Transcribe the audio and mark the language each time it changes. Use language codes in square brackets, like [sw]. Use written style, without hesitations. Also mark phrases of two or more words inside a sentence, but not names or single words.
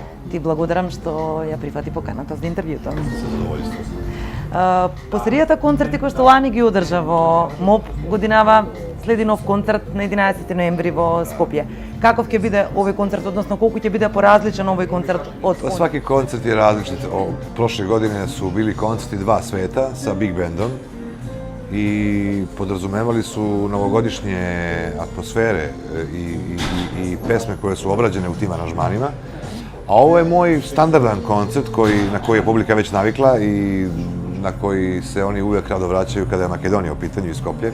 [mk] Ти благодарам што ја прифати поканата за интервјуто. Со задоволство. По серијата концерти кои што лани ги одржа во МОП годинава, следи нов концерт на 11 ноември во Скопје. Каков ќе биде овој концерт, односно колку ќе биде поразличен овој концерт од [sr] Pa svaki koncert je različit. Prošle godine su bili koncerti Dva sveta sa Big Bandom i podrazumevali su novogodišnje atmosfere i pesme koje su obrađene u tim aranžmanima. A ovo je moj standardan koncert na koji je publika već navikla i na koji se oni uvijek rado vraćaju kada je Makedonija u pitanju i Skoplje.